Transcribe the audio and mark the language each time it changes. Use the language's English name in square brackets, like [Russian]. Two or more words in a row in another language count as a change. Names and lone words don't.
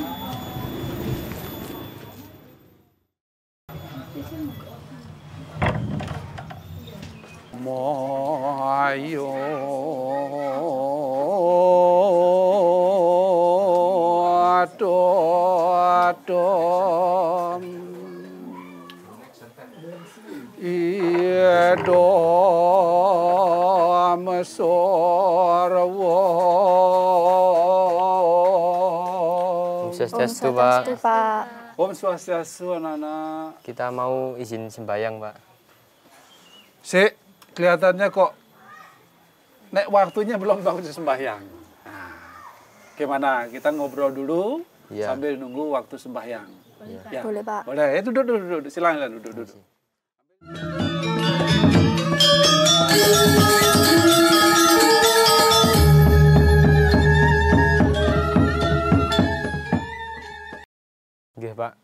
[Indonesian] Moyo adom idom sorwo. Om Swastiastu, Pak. Om Swastiastu, anak-anak. Kita mau izin sembahyang, Pak. Sik, kelihatannya kok nek waktunya belum waktu sembahyang. Nah, gimana? Kita ngobrol dulu sambil nunggu waktu sembahyang. Ya. Boleh, Pak. Boleh. Duduk. Silakan duduk. Oke, Pak.